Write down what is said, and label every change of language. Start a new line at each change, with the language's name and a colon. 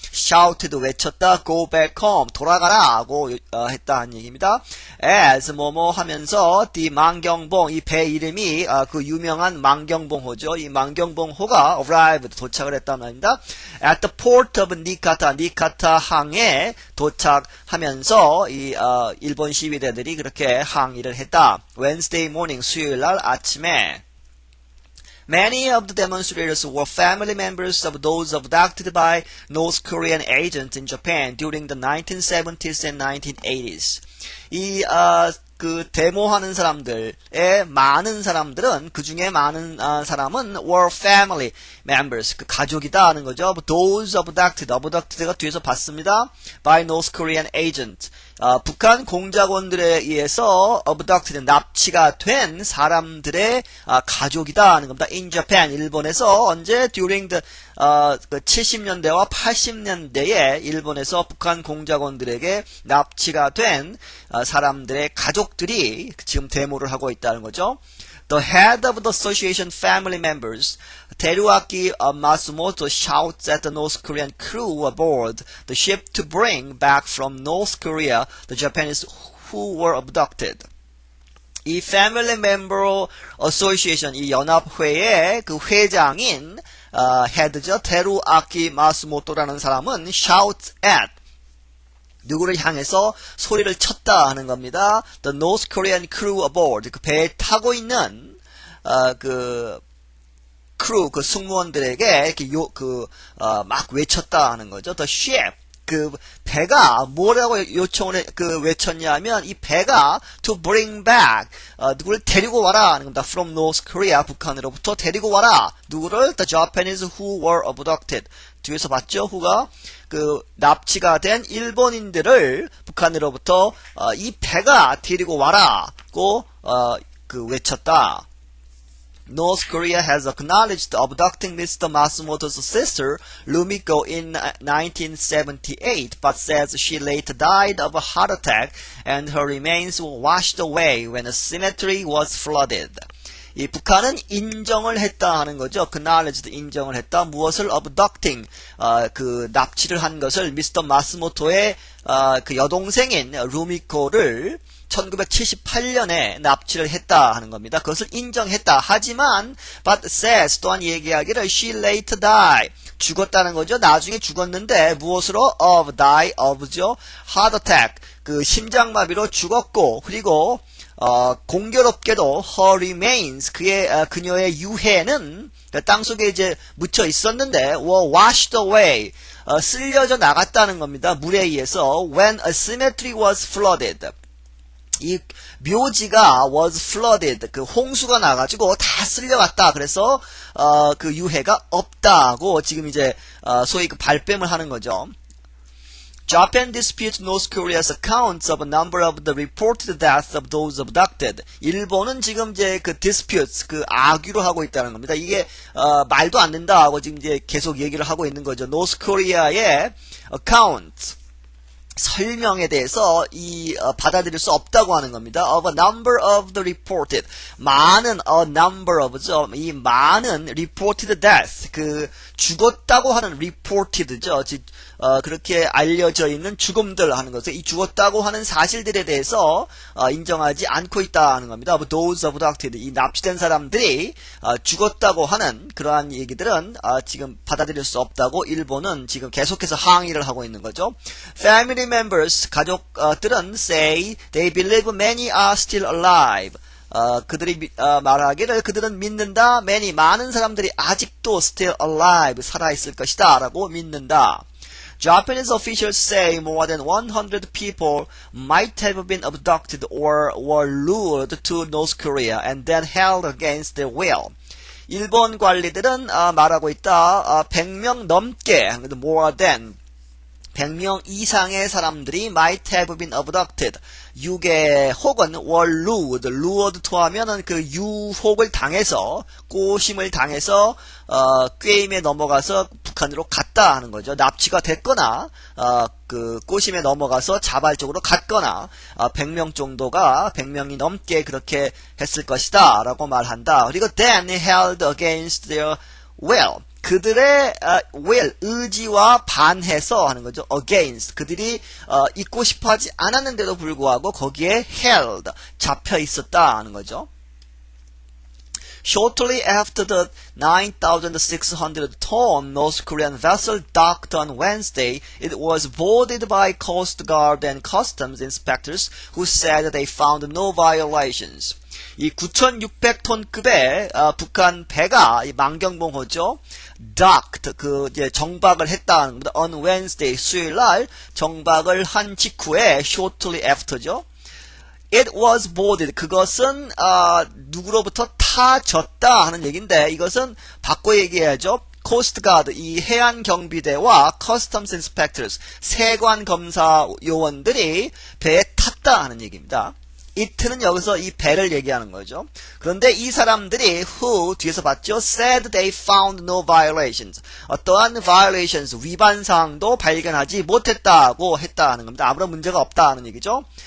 English: shouted,
Korean: 외쳤다.
English: go back home,
Korean: 돌아가라. 하고, 했다. 한 얘기입니다.
English: as,
Korean: 하면서,
English: the
Korean: 망경봉, 이 배 이름이, 그 유명한 망경봉호죠. 이 망경봉호가
English: arrived,
Korean: 도착을 했다는 말입니다.
English: at the port of
Korean: 니카타, 니카타 항에 도착하면서, 일본 시위대들이 그렇게 항의를 했다.
English: Wednesday morning,
Korean: 수요일 날 아침에.
English: Many of the demonstrators were family members of those abducted by North Korean agents in Japan during the 1970s and 1980s.
Korean: 그 데모하는 사람들의 많은 사람들은, 그 중에 많은 사람은
English: were family members,
Korean: 그 가족이다 하는 거죠.
English: Those abducted
Korean: 가 뒤에서 봤습니다.
English: by North Korean agent.
Korean: 북한 공작원들에 의해서 abducted, 납치가 된 사람들의 가족이다 하는 겁니다.
English: in Japan,
Korean: 일본에서 언제?
English: during the
Korean: 70년대와 80년대에 일본에서 북한 공작원들에게 납치가 된 사람들의 가족들이 지금 데모를 하고 있다는 거죠.
English: The head of the association family members, Teruaki Matsumoto, shouts at the North Korean crew aboard the ship to bring back from North Korea the Japanese who were abducted.
Korean: 이 Family Member Association, 이 연합회의 그 회장인 헤드죠. 테루아키 마스모토라는 사람은
English: shouts at,
Korean: 누구를 향해서 소리를 쳤다 하는 겁니다.
English: The North Korean crew aboard,
Korean: 그 배에 타고 있는 그 크루, 그 승무원들에게 이렇게 막 외쳤다 하는 거죠.
English: The ship,
Korean: 그 배가 뭐라고 외쳤냐면 이 배가
English: to bring back,
Korean: 누구를 데리고 와라 하는 겁니다.
English: From North Korea,
Korean: 북한으로부터 데리고 와라. 누구를?
English: The Japanese who were abducted.
Korean: 뒤에서 봤죠? who가 그 납치가 된 일본인들을 북한으로부터 이 배가 데리고 와라고 그 외쳤다.
English: North Korea has acknowledged abducting Mr. Matsumoto's sister, Rumiko, in 1978, but says she later died of a heart attack and her remains were washed away when a cemetery was flooded.
Korean: 이 북한은 인정을 했다 하는 거죠. acknowledged 인정을 했다. 무엇을
English: abducting
Korean: 그 납치를 한 것을 미스터 마스모토의 그 여동생인 루미코를 1978년에 납치를 했다 하는 겁니다. 그것을 인정했다. 하지만
English: but says
Korean: 또한 얘기하기를
English: she later died.
Korean: 죽었다는 거죠. 나중에 죽었는데 무엇으로?
English: of die of
Korean: 죠.
English: heart attack.
Korean: 그 심장마비로 죽었고 그리고 공교롭게도
English: her remains
Korean: 그녀의 유해는 땅속에 이제 묻혀 있었는데
English: were washed away.
Korean: 쓸려져 나갔다는 겁니다. 물에 의해서
English: when a cemetery was flooded.
Korean: 이 묘지가
English: was flooded.
Korean: 그 홍수가 나가지고 다 쓸려갔다. 그래서 그 유해가 없다고 지금 이제 소위 그 발뺌을 하는 거죠.
English: Japan disputes North Korea's accounts of a number of the reported deaths of those abducted.
Korean: 일본은 지금 이제 그 disputes, 그 악유로 하고 있다는 겁니다. 이게 말도 안 된다 하고 지금 이제 계속 얘기를 하고 있는 거죠.
English: North Korea
Korean: 의 account 설명에 대해서 받아들일 수 없다고 하는 겁니다.
English: Of a number of the reported.
Korean: 많은
English: a number of죠.
Korean: 이 많은
English: reported death.
Korean: 그 죽었다고 하는 reported죠. 그렇게 알려져 있는 죽음들 하는 것을 이 죽었다고 하는 사실들에 대해서 인정하지 않고 있다는 겁니다.
English: Of those abducted.
Korean: 이 납치된 사람들이 죽었다고 하는 그러한 얘기들은 지금 받아들일 수 없다고 일본은 지금 계속해서 항의를 하고 있는 거죠.
English: Family members,
Korean: 가족들은
English: say they believe many are still alive.
Korean: 그들이 말하기를 그들은 믿는다. many, 많은 사람들이 아직도
English: still alive,
Korean: 살아있을 것이다 라고 믿는다.
English: Japanese officials say more than 100 people might have been abducted or were lured to North Korea and then held against their will.
Korean: 일본 관리들은 말하고 있다.
English: 100명
Korean: 넘게,
English: more than 100명
Korean: 이상의 사람들이
English: might have been abducted.
Korean: 유괴 혹은
English: were lured. lured to
Korean: 하면은 그 유혹을 당해서, 꼬심을 당해서 꾀임에 넘어가서 북한으로 갔다 하는 거죠. 납치가 됐거나 그 꼬심에 넘어가서 자발적으로 갔거나 100명 정도가 100명이 넘게 그렇게 했을 것이다 라고 말한다. 그리고
English: then held against their will.
Korean: 그들의 will, 의지와 반해서 하는 거죠.
English: against.
Korean: 그들이 있고 싶어하지 않았는데도 불구하고 거기에 held, 잡혀 있었다 하는 거죠.
English: Shortly after the 9,600-ton North Korean vessel docked on Wednesday, it was boarded by Coast Guard and Customs inspectors who said they found no violations.
Korean: 이 9,600톤급의 북한 배가 이 망경봉호죠. docked, 그 이제 정박을 했다는 겁니다.
English: on Wednesday,
Korean: 수요일 날 정박을 한 직후에
English: shortly after
Korean: 죠.
English: It was boarded.
Korean: 그것은 누구로부터 타졌다 하는 얘기인데 이것은 바꿔 얘기해야죠.
English: Coast Guard,
Korean: 이 해안 경비대와
English: Customs Inspectors,
Korean: 세관 검사 요원들이 배에 탔다 하는 얘기입니다. it는 여기서 이 배를 얘기하는 거죠. 그런데 이 사람들이 who 뒤에서 봤죠.
English: said they found no violations.
Korean: 어떠한 violations, 위반 사항도 발견하지 못했다고 했다는 겁니다. 아무런 문제가 없다는 얘기죠.